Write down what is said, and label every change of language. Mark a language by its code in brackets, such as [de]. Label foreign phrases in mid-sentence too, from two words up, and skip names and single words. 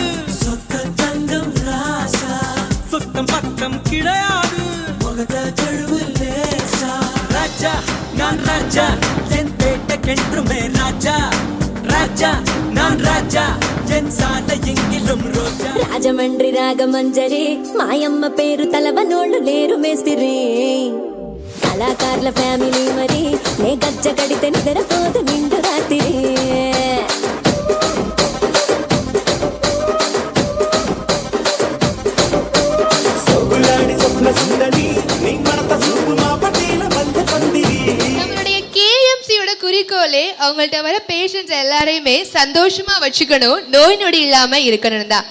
[ta] சொத்த தங்கம் ராசா சுத்தம் பக்கம் கிடையாது. முகத்தை கழுவு லேசா. ராஜா நான் ராஜா என் பேட்டைக்கென்றுமே ராஜா. ராஜா நான் ராஜா என் சாலை எங்கிலும் ரோஜா. [te] రాజమండ్రి రాగమంజరి మాయమ్మ పేరు తలవనోళ్ళు లేరు మేస్తిరి. కళాకారుల ఫ్యామిలీ మరి నే గజ్జ కడితే నిద్రపోదు నిండు రాత్రి. [ta] நம்மளுடைய கேஎம்சியோட குறிக்கோளே அவங்கள்ட்ட வர பேஷண்ட்ஸ் எல்லாரையுமே சந்தோஷமா வச்சுக்கணும், நோய் நொடி இல்லாம இருக்கணும் தான்.